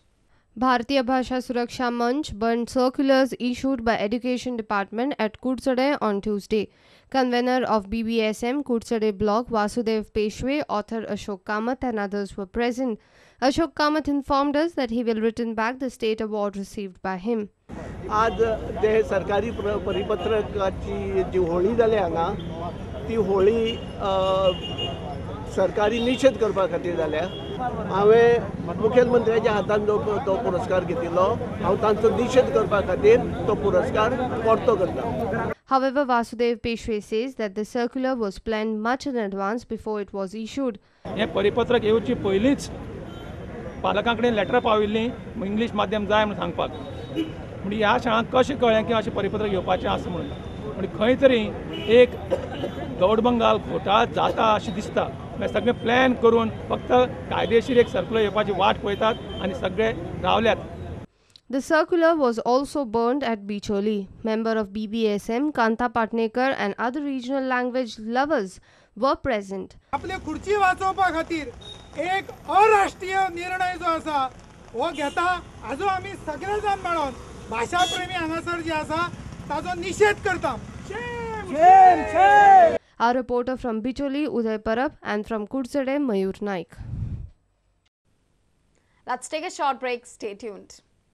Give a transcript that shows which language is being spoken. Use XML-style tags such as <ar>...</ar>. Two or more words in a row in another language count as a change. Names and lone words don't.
<en>Bharatiya Bhasha Suraksha Manch burned circulars issued by Education Department at Kuchare on Tuesday. Convener of BBSM Kuchare block Vasudev Peshwe, author Ashok Kamath and others were present. Ashok Kamath informed us that he will return back the state award received by him.</en> <kok>आज ते सरकारी परिपत्रकाची जी होळी जाली हांगा ती होळी सरकारी निषेध करपा खातीर जाल्या हांवें मुख्यमंत्र्याच्या हातान तो पुरस्कार घेतिल्लो हांव तांचो निषेध करपा खातीर तो पुरस्कार परतो करता.</kok> <en>However, Vasudev Peshwe says that the circular was planned much in advance before it was issued.</en> <kok>हे परिपत्रक येवची पयलींच पालकां कडेन लेटर पाविल्ली इंग्लीश माध्यम जाय म्हणून सांगपाक. म्हणजे ह्या शाळांक कशें कळ्ळें की अशें परिपत्रक येवपाचें आसा म्हणून. म्हणजे खंय तरी एक दौडबंगाल घोटाळा जाता अशें दिसता. सगळें प्लॅन करून फक्त कायदेशीर एक सर्क्युलर येवपाची वाट पळयतात आनी सगळे रावल्यात.</kok> <en>The circular was also burned at Bicholi. Member of BBSM, Kanta Patnekar and other regional language lovers were present.</en> <kok>आपले खुर्ची वाचोवपा खातीर एक अराष्ट्रीय निर्णय जो आसा हो घेता हाजो आमी सगळे जाण मेळोन भाशा प्रेमी हांगासर जे आसा ताजो निषेध करता.</kok> <en>Our reporter from Bicholi, Uday Parab, and from Kudsade, Mayur Naik. Let's take a short break. Stay tuned.</en>